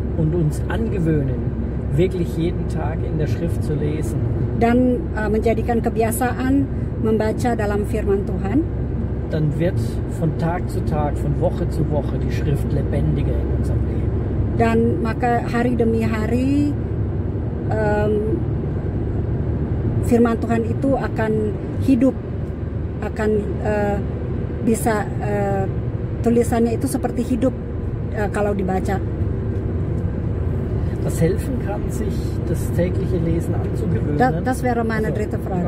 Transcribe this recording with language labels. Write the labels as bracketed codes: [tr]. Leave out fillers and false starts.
[de] und uns angewöhnen, wirklich jeden Tag in der Schrift zu lesen, [id] dan menjadikan kebiasaan membaca dalam firman Tuhan, [de] dann wird von Tag zu Tag, von Woche zu Woche die Schrift lebendiger in unserem Leben. [id] Dan maka hari demi hari firman Tuhan itu akan hidup, akan bisa tulisannya itu seperti hidup kalau dibaca. [de] Was helfen kann, sich das tägliche Lesen anzugewöhnen? Das wäre meine dritte Frage.